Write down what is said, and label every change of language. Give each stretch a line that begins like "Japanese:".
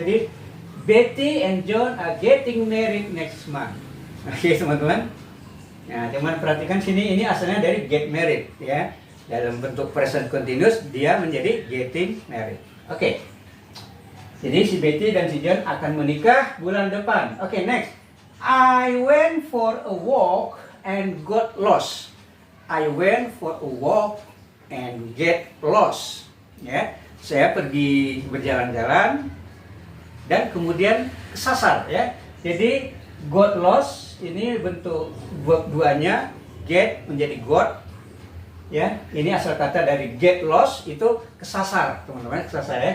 English: Jadi Betty and John are getting married next month.
Indonesian: Oke teman-teman. Nah, teman perhatikan sini, ini asalnya dari get married ya. Dalam bentuk present continuous dia menjadi getting married. Oke. Jadi si Betty dan si John akan menikah bulan depan. Oke, next.
English: I went for a walk and got lost. I went for a walk and get lost.
Indonesian: Ya, saya pergi berjalan-jalan dan kemudian kesasar ya. Jadi
English: got lost
Indonesian: ini bentuk verb duanya, get menjadi got, Ya, ini asal kata dari
English: get lost,
Indonesian: itu kesasar, teman-teman, kesasar ya.